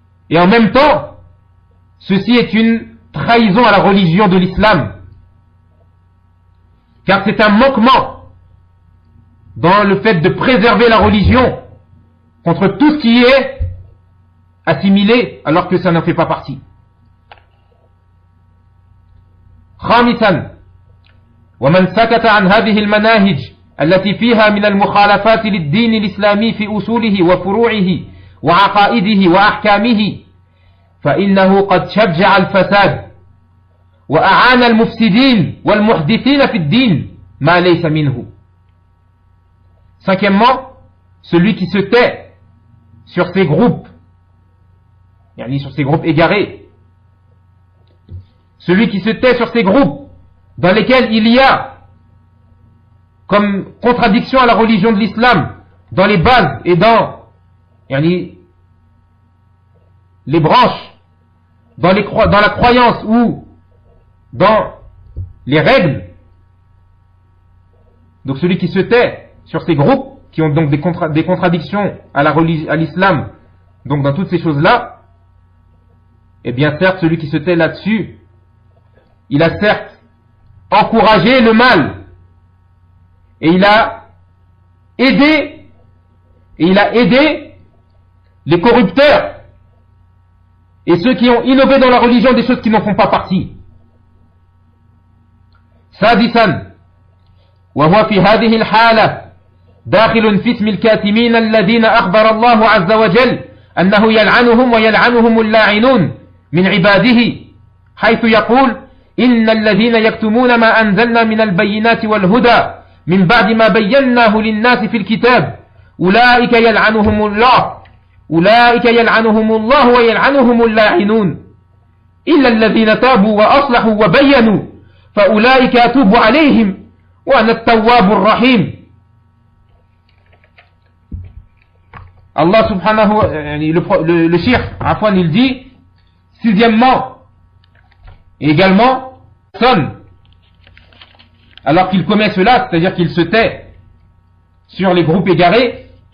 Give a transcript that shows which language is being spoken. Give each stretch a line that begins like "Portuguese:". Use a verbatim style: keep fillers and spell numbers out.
French: Et en même temps, ceci est une trahison à la religion de l'islam, car c'est un manquement dans le fait de préserver la religion contre tout ce qui est assimilé alors que ça n'en fait pas partie.
Arabic: خامسا ومن سكت عن هذه المناهج التي فيها من المخالفات للدين الإسلامي في أصوله وفروعه وعقائده وأحكامه فإنه قد شجع الفساد وأعان المفسدين والمحدثين في الدين ما ليس منه.
French: Cinquièmement, celui qui se tait sur ces groupes, yani sur ces groupes égarés, celui qui se tait sur ces groupes dans lesquels il y a comme contradiction à la religion de l'islam dans les bases et dans yani, les branches, Dans, les, dans la croyance ou dans les règles. Donc celui qui se tait sur ces groupes qui ont donc des, contra- des contradictions à, la religi- à l'islam, donc dans toutes ces choses-là, eh bien certes celui qui se tait là-dessus, il a certes encouragé le mal et il a aidé et il a aidé les corrupteurs et ceux qui ont innové dans la religion des choses qui n'en font pas partie.
Arabic: سادسا وهو في هذه الحالة داخل في اسم الكاتمين الذين أخبر الله عز وجل أنه يلعنهم ويلعنهم اللاعنون من عباده، حيث يقول إن الذين يكتمون ما أنزلنا من البينات والهدى من بعد ما بيناه للناس في الكتاب أولئك يلعنهم الله أولئك يلعنهم الله ويلعنهم اللاعنون إلا الذين تابوا وأصلحوا وبينوا فأولئك أتوب عليهم وأنا التواب الرحيم.
French: Allah
Arabic: subhanahu wa ta'ala,
French: le, le, le Cheikh Afwan, il dit, sixièmement, et également, sonne, alors qu'il commet cela, c'est-à-dire qu'il se tait sur les groupes égarés.